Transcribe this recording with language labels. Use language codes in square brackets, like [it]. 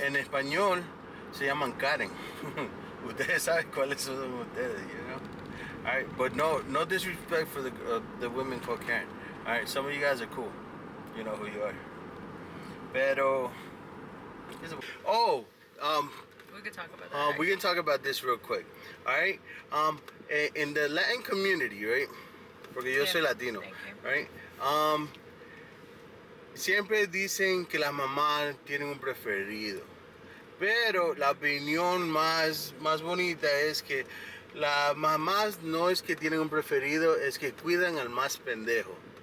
[es] En español se llaman Karen. Ustedes saben cuáles son ustedes, [en] you know? All right, but no disrespect for the women called Karen. All right, some of you guys are cool. You know who you are. [es] Pero, [en] oh, We could talk about that. we can talk about this real quick. All right, in the Latin community, right? [es] Porque yo soy Latino, [en] Thank you. right? [es] Siempre dicen que las mamás tienen un preferido. Pero la opinión más bonita es que las mamás no es que tienen un preferido, es que cuidan al más pendejo.